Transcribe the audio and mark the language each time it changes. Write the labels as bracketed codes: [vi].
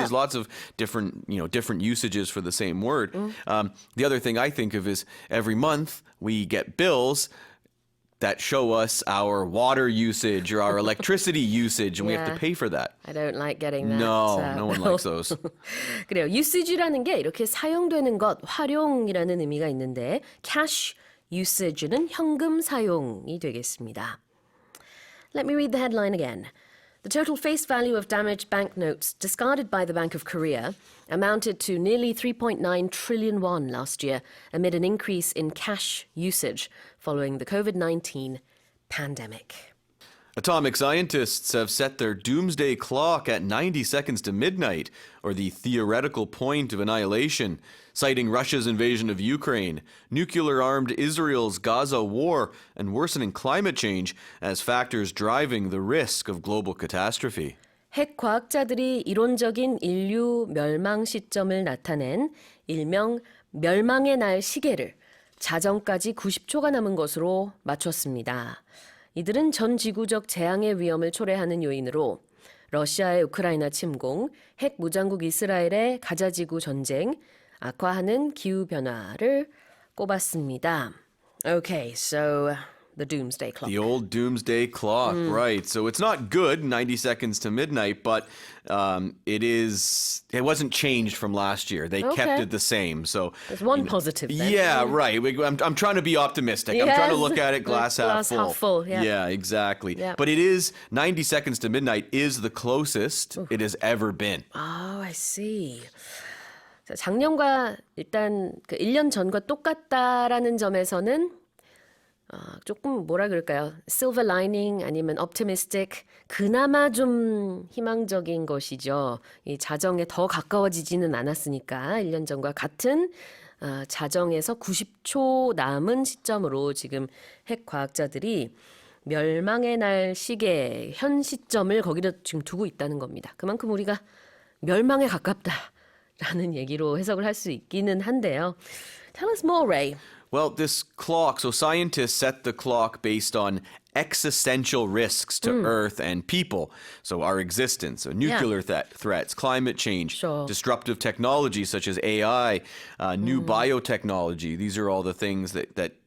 [en] There's lots of different usages for the same word. The other thing I think of is every month we get bills that show us our water usage or our electricity usage, and we have to Yeah. pay for that. I don't like getting that. No one likes those. [ko] 그래요. usage라는 게 이렇게 사용되는 것, 활용이라는 의미가 있는데 cash usage는 현금 사용이 되겠습니다. [en] Let me read the headline again. The total face value of damaged banknotes discarded by the Bank of Korea amounted to nearly 3.9 trillion won last year amid an increase in cash usage following the COVID-19 pandemic. Atomic scientists have set their doomsday clock at 90 seconds to midnight, or the theoretical point of annihilation, citing Russia's invasion of Ukraine, nuclear-armed Israel's Gaza war, and worsening climate change as factors driving the risk of global catastrophe. [ko] 핵 과학자들이 이론적인 인류 멸망 시점을 나타낸 일명 멸망의 날 시계를 자정까지 90초가 남은 것으로 맞췄습니다. 이들은 전 지구적 재앙의 위험을 초래하는 요인으로 러시아의 우크라이나 침공, 핵 무장국 이스라엘의 가자지구 전쟁, 악화하는 기후변화를 꼽았습니다. [en] Okay, so the doomsday clock. The old doomsday clock, right. So it's not good, 90 seconds to midnight, but it wasn't changed from last year. They kept it the same. So There's one positive then. yeah, right. I'm trying to be optimistic. I'm trying to look at it glass half full. half full, yeah. Yeah, exactly. Yeah. But it is 90 seconds to midnight is the closest it has ever been. Oh, I see. [ko] 자, 작년과 일단 그 1년 전과 똑같다라는 점에서는 조금 뭐라 그럴까요? silver lining 아니면 optimistic 그나마 좀 희망적인 것이죠. 이 자정에 더 가까워지지는 않았으니까 1년 전과 같은 자정에서 90초 남은 시점으로 지금 핵 과학자들이 멸망의 날 시계 현 시점을 거기다 지금 두고 있다는 겁니다. 그만큼 우리가 멸망에 가깝다라는 얘기로 해석을 할 수 있기는 한데요. [en] Tell us more, Ray. Well, this clock, so scientists set the clock based on existential risks to Earth and people. So our existence, so nuclear threats, climate change, Sure. disruptive technology such as AI, new biotechnology. These are all the things that